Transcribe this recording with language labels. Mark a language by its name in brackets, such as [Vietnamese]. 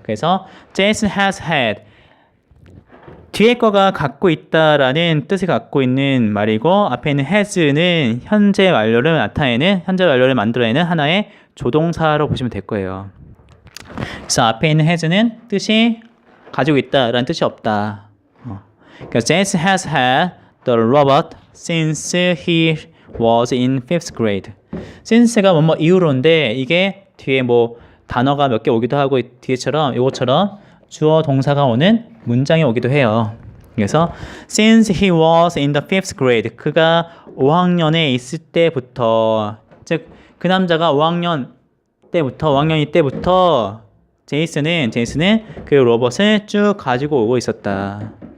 [English] 그래서 Jason has had. [Korean] 뒤에 거가 갖고 있다라는 뜻을 갖고 있는 말이고 앞에 있는 has는 현재 완료를 만들어내는 하나의 조동사로 보시면 될 거예요. 그래서 앞에 있는 has는 뜻이 가지고 있다라는 뜻이 없다. [English] 그래서 Jason has had the robot since he was in 5th grade. [Korean] since가 뭐뭐 이후로인데 이게 뒤에 뭐 단어가 몇 개 오기도 하고 뒤에처럼 이것처럼 주어 동사가 오는 문장이 오기도 해요. 그래서 [English] since he was in the 5th grade [Korean] 그가 5학년에 있을 때부터 즉 그 남자가 5학년이 때부터 제이슨은 그 로봇을 쭉 가지고 오고 있었다.